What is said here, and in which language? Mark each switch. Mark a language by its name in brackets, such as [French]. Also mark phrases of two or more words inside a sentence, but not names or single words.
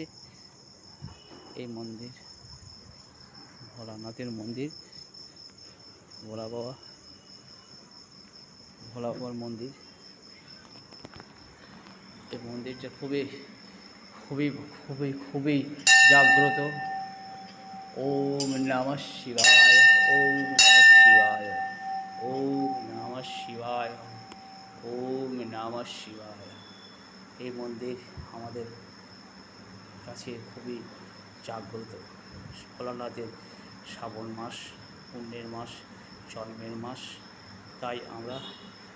[Bangla] এই মন্দির ভোলানাথের মন্দির, ভোলা বাবার মন্দির। এই মন্দিরটা খুবই খুবই খুবই খুবই জাগ্রত। [Sanskrit] ওম নমঃ শিবায়, ওম নমঃ শিবায়, ওম নমঃ শিবায়, ওম নমঃ শিবায়। [Bangla] এই মন্দির আমাদের কাছে খুবই জাগ্রত। ভোলানাথের শ্রাবণ মাস, পুণ্যের মাস, জন্মের মাস, তাই আমরা